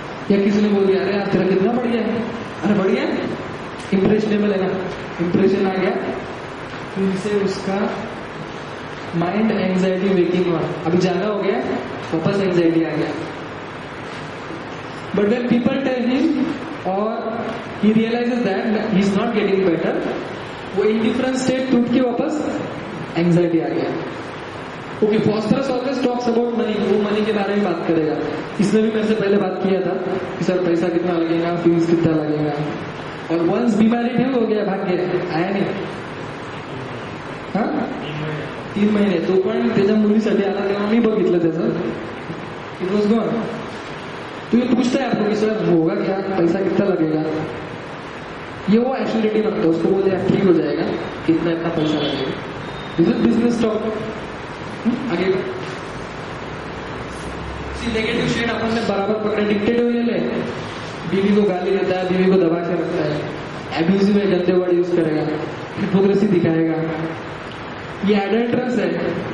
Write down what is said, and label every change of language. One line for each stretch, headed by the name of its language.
Hindi: या किसी ने बोल दिया अरे यार तेरा कितना बढ़िया है, अरे बढ़िया है, इम्प्रेशनेबल है ना, इम्प्रेशन आ गया, फिर से उसका माइंड एंजाइटी वेकिंग हुआ, अभी जागा हो गया, वापस एंजाइटी आ गया.
English: but when people tell him और he realizes that he is not getting better,
Hindi: वो इंडिफरेंट स्टेट टूट के वापस एंजाइटी आ गया. Okay, phosphorus
English: always talks about money,
Hindi: वो मनी के बारे में बात करेगा. इसने भी मेरे से पहले बात किया था कि सर पैसा कितना लगेगा, फीस कितना लगेगा, और वंस बीमारी ठीक हो गया भाग गया, आया नहीं.
Marathi: हाँ 3 महिने, तो पण त्याच्या मुलीसाठी आला तेव्हा मी बघितलं त्याचं,
English: It was gone.
Hindi: तो ये पूछता है आपको कि सर होगा क्या, पैसा कितना लगेगा, ये वो एश्योरिटी रखता है, उसको बोले आप ठीक हो जाएगा, कितना इतना पैसा लगेगा.
English: This is business talk.
Hindi: आगे नेगेटिव शेड अपन ने बराबर पकड़े, डिक्टेटिव ये ले, बीवी को गाली देता है, बीवी को दबा के रखता है, एब्यूजिव है, गंदे वर्ड यूज करेगा, हिपोक्रेसी दिखाएगा, ये एडल्ट्रस है.